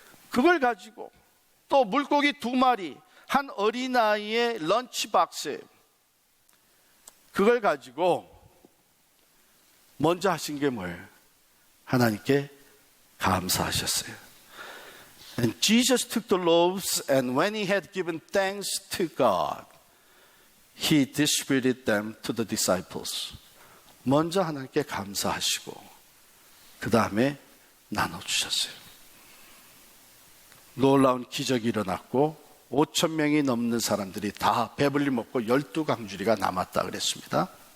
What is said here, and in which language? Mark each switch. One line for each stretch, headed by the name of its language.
Korean: 그걸 가지고 또 물고기 2마리, 한 어린아이의 런치박스, 그걸 가지고 먼저 하신 게 뭐예요? 하나님께 감사하셨어요.
English: And Jesus took the loaves and when he had given thanks to God, he distributed them to the disciples.
Korean: 먼저 하나님께 감사하시고 그 다음에 나눠주셨어요. 놀라운 기적이 일어났고 5,000명이 넘는 사람들이 다 배불리 먹고 12강주리가 남았다 그랬습니다.